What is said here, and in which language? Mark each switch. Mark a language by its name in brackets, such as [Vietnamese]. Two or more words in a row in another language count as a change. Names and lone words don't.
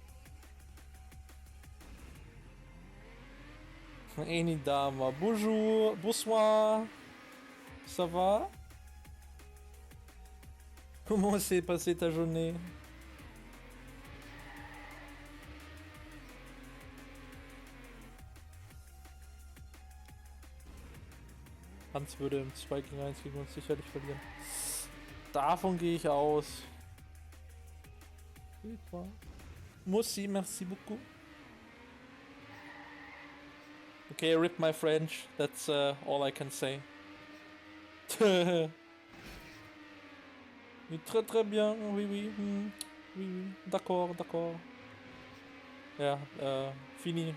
[French] Enidama, bonjour, bonsoir. Ça va? Comment s'est passée ta journée? [German] Hans würde im 2 gegen 1 gegen uns sicherlich verlieren. Davon gehe ich aus. [French] Merci, merci beaucoup. [English] Okay, rip my French. That's all I can say. [French] Oui, très très bien. Oui, oui. Oui, oui. D'accord, d'accord. Ja, fini.